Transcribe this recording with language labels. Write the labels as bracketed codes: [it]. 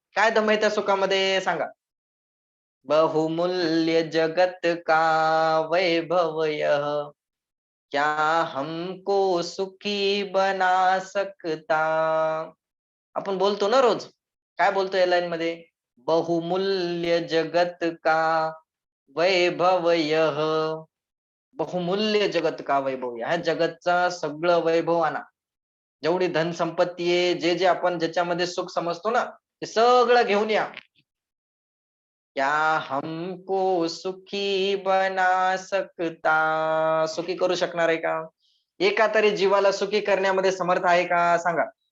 [mr] काय दम आहे त्या सुखामध्ये? सांगा. [hi] बहुमूल्य जगत का वैभव यह, क्या हमको सुखी बना सकता. [mr] आपण बोलतो ना रोज, काय बोलतो या लाईन मध्ये? [hi] बहुमूल्य जगत का वैभव यह, बहुमूल्य जगत का वैभव. [mr] ह्या जगतचा सगळं वैभव आणा, जेवढी धन संपत्ती आहे, जे जे आपण ज्याच्यामध्ये सुख समजतो ना, ते सगळं घेऊन या. [hi] क्या हमको सुखी बना सकता. [mr] सुखी करू शकणार आहे का? एका तरी जीवाला सुखी करण्यामध्ये समर्थ आहे का? सांगा.